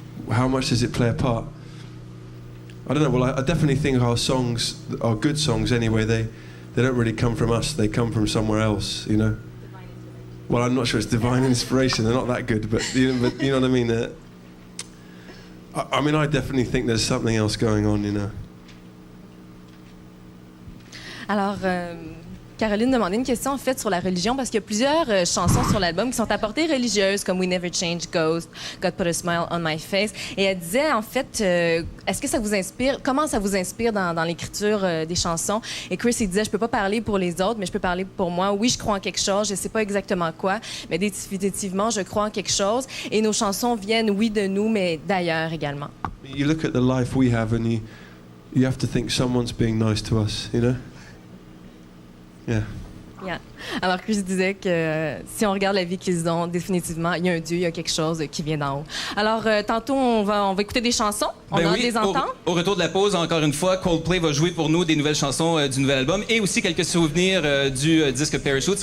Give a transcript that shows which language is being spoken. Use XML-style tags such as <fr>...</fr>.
<en>How much does it play a part? I don't know. Well, I definitely think our songs, our good songs anyway, they don't really come from us. They come from somewhere else, you know. Well, I'm not sure it's divine inspiration. They're not that good, but you know what I mean. I mean, I definitely think there's something else going on, you know.</en> <fr>Alors, Caroline demandait une question en fait sur la religion parce qu'il y a plusieurs chansons sur l'album qui sont à portée religieuse comme We Never Change, Ghost, God Put a Smile on My Face. Et elle disait en fait, est-ce que ça vous inspire, comment ça vous inspire dans l'écriture des chansons? Et Chris il disait, je peux pas parler pour les autres, mais je peux parler pour moi. Oui, je crois en quelque chose, je sais pas exactement quoi, mais définitivement, je crois en quelque chose. Et nos chansons viennent, oui, de nous, mais d'ailleurs également.</fr> <en>You look at the life we have and you have to think someone's being nice to us, you know? Yeah. Yeah.</en> <fr>Alors Chris disait que si on regarde la vie qu'ils ont, définitivement, il y a un Dieu, il y a quelque chose qui vient d'en haut. Alors, tantôt, on va écouter des chansons. On a des entendre. Au retour de la pause, encore une fois, Coldplay va jouer pour nous des nouvelles chansons du nouvel album et aussi quelques souvenirs du disque Parachutes.</fr>